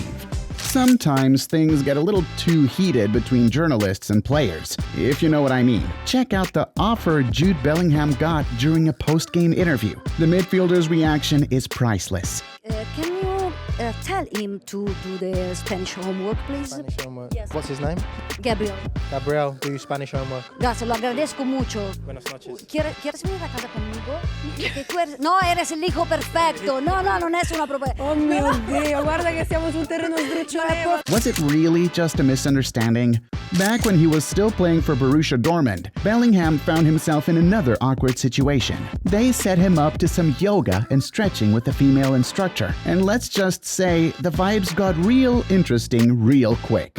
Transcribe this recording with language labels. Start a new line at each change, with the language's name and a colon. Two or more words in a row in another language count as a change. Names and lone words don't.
English: Sometimes things get a little too heated between journalists and players, if you know what I mean. Check out the offer Jude Bellingham got during a post-game interview. The midfielder's reaction is priceless. Can you tell him to do the Spanish homework, please? Spanish homework. Yes. What's his name? Gabriel. Gabriel, do your Spanish homework.
Spanish: Gracias, lo agradezco mucho. Buenas noches. ¿Quieres venir a casa conmigo? Que tú eres... No, eres el hijo perfecto.
Italian: No, non è una proposta. Oh mio Dio, guarda che siamo su un terreno sdrucciolato.
English: Was it really just a misunderstanding? Back when he was still playing for Borussia Dortmund, Bellingham found himself in another awkward situation. They set him up to some yoga and stretching with a female instructor. And let's just say the vibes got real interesting real quick.